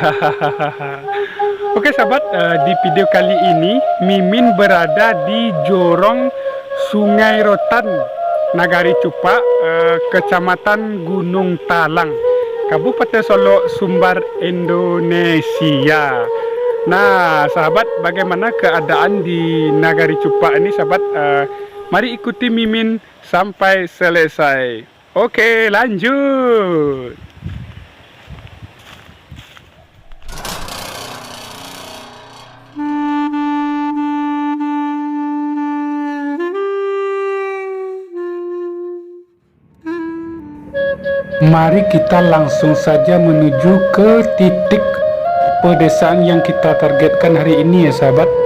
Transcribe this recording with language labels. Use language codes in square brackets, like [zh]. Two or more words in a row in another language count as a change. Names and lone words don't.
[id] Oke sahabat, di video kali ini Mimin berada di Jorong Sungai Rotan, Nagari Cupak, Kecamatan Gunung Talang, Kabupaten Solok, Sumbar, Indonesia. Nah sahabat, bagaimana keadaan di Nagari Cupak ini sahabat? Mari ikuti Mimin sampai selesai. Oke, lanjut. Mari kita langsung saja menuju ke titik pedesaan yang kita targetkan hari ini ya sahabat.